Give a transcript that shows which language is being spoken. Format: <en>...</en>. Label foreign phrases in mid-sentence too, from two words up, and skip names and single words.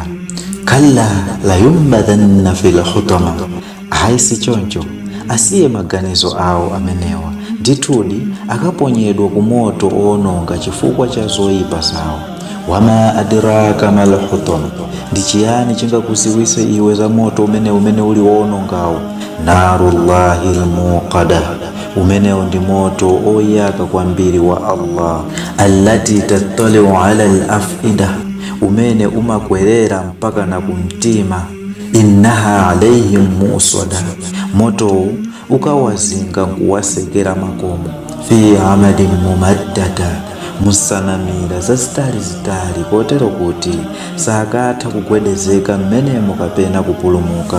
<ar>كلا لينبذن في الحطمة,</ar> <ny>haisi choncho asiye maganizo awo amenewa, ndithudi akaponyedwa ku moto owononga chifukwa cha zoyipa zawo.</ny> <ar>وما أدراك ما الحطمة,</ar> <ny>ndi chiyani chingakuziwise iwe za moto umene uli owonongawo?</ny> <ar>نار الله الموقدة,</ar> <ny>umenewo ndi moto oyaka kwambiri wa Allah.</ny> <ar>التي تطلع على الأفئدة,</ar> <ny>umene umakwerera mpaka na kumtima.</ny> <ar>إنها عليهم مؤصدة,</ar> <ny>moto ukawazinga nkuwasekera makomo.</ny> <ar>في عمد ممددة,</ar> <ny>musanamira zazitali kotero kuti sakatha kugwedezeka mmenemo kapena kupulumuka.</ny>